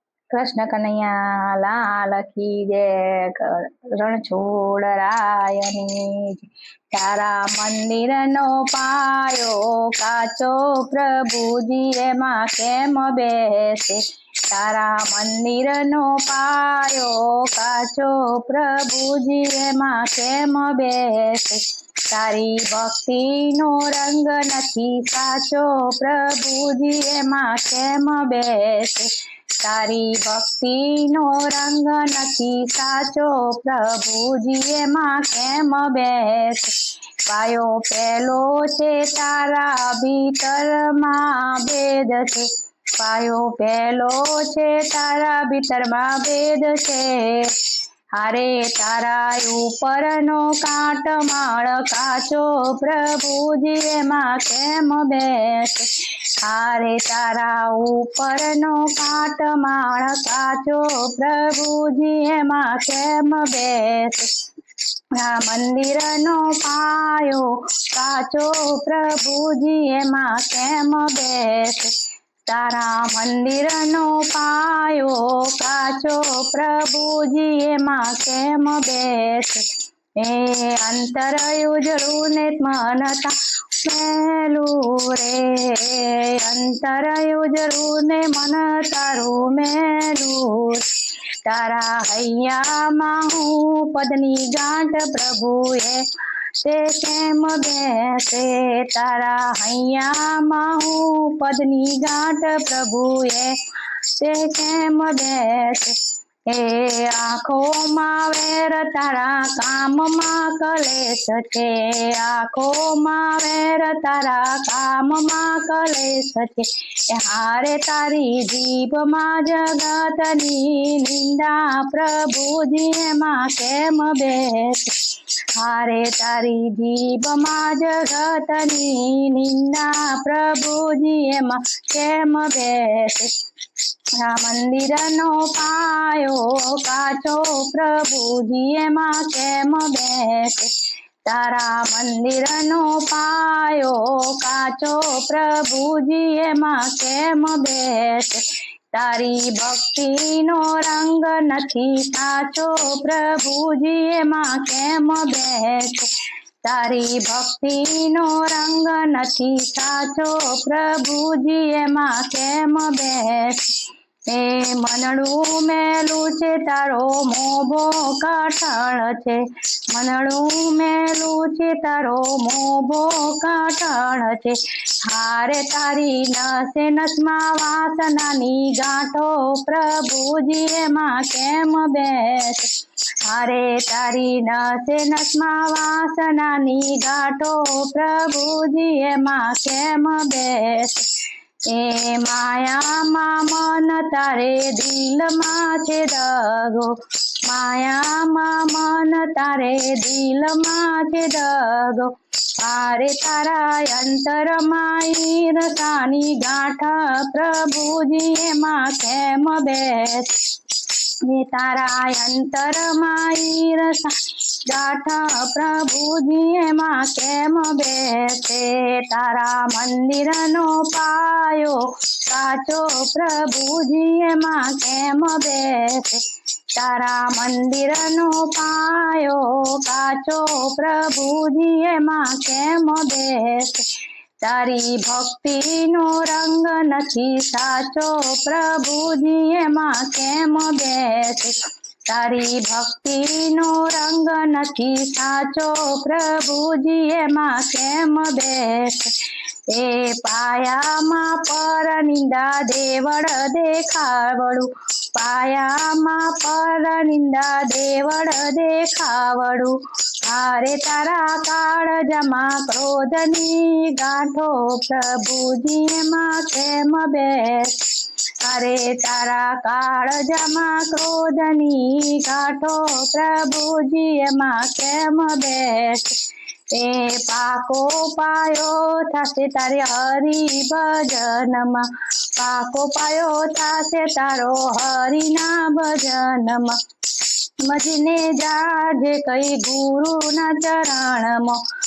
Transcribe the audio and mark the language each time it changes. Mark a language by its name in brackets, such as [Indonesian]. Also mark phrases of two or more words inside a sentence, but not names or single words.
[Hindi] कृष्ण कन्हैया लाल की जय। [Gujarati] રણછોડ રાયની તારા મંદિર નો પાયો કાચો પ્રભુજી એમા કેમ બેસે। તારા મંદિર નો પાયો કાચો પ્રભુજી એમા કેમ બેસે। તારી ભક્તિ નો રંગ નથી સાચો પ્રભુજી એમા કેમ બેસે। તારી ભક્તિ નો રંગ નથી સાચો પ્રભુજી એમા કેમ બેસે। પાયો પેલો છે તારા ભીતર માં ભેદ છે। પાયો પેલો છે તારા ભીતર માં ભેદ છે। હારે તારા ઊપર નો કાંટ માળ કાચો પ્રભુજી એમા કેમ બેસે। હારે તારા ઊપર નો કાંટ માળ કાચો પ્રભુજી એમા કેમ બેસે। મંદિર નો પાયો કાચો પ્રભુજી એમા કેમ બેસે। તારા મંદિર નો પાયો કાચો પ્રભુજી એમા કેમ બેસે। એ અંતર ઉજળૂ ને મનતા મેલૂ રે। અંતર ઉજળૂ ને મન તારૂ મેલૂ। તારા હૈયા માહૂ પદની ગાંઠ પ્રભુએ તે કેમ બેસે। તારા હૈયા માહૂ પદની ગાંઠ પ્રભુએ તે કેમ બેસે। એ આંખો માવેર તારા કામ મા કલેશ છે। આંખો માવેર તારા કામ મા કલેશ છે। હારે તારી જીભ મા જગતની નિંદા પ્રભુજી એમા કેમ બેસે। હારે તારી જીભ મા જગતની નિંદા પ્રભુજી એમા કેમ બેસે। મંદિર નો પાયો કાચો પ્રભુજી એમા કેમ બેસે। તારા મંદિર નો પાયો કાચો પ્રભુજી એમા કેમ બેસે। તારી ભક્તિ નો રંગ નથી સાચો પ્રભુજી એમા કેમ બેસે। તારી ભક્તિ નો રંગ નથી સાચો પ્રભુજી એમા કેમ બેસે। એ મનડૂ મેલૂ છે તારો મોભો કાઠલ છે। મનડૂ મેલૂ છે તારો મોભો કાઠલ છે। હારે તારી નસે નસમા વાસનાની ગાંઠો પ્રભુજી એમા કેમ બેસે। હારે તારી નસે નસમા વાસનાની ગાંઠો પ્રભુજી એમા કેમ બેસે। એ માયા મા મન તારે દિલ મા છે દગો। માયા મા મન તારે દિલ મા છે દગો। હારે તારા અંતર મા ઈર્ષ્યાની ગાંઠ પ્રભુજી એમા કેમ બેસે। તારા અંતર મા ઈર્ષ્યા ગાંઠ પ્રભુજી એમા કેમ બેસે। તારા મંદિર નો પાયો કાચો પ્રભુજી એમા કેમ બેસે। તારા મંદિર નો પાયો કાચો પ્રભુજી એમા કેમ બેસે। તારી ભક્તિ નો રંગ નથી સાચો પ્રભુજી એમા કેમ બેસે। તારી ભક્તિ નો રંગ નથી સાચો પ્રભુજી એમા કેમ બેસે। એ પાયા મા પર નિંદા દેવડ દેખાવડૂ। પાયા મા પર નિંદા દેવડ દેખાવડૂ। હારે તારા કાળજામા ક્રોધની ગાંઠો પ્રભુજી એમા કેમ બેસે। હારે તારા કાળજામા ક્રોધની ગાંઠો પ્રભુજી એમા કેમ બેસે। એ પાકો પાયો થાસે તારે હરિ ભજન મા। પાકો પાયો થાસે તારો હરિ ના ભજન મા। મજીને જાજે કઈ ગુરુ ના ચરણ મો।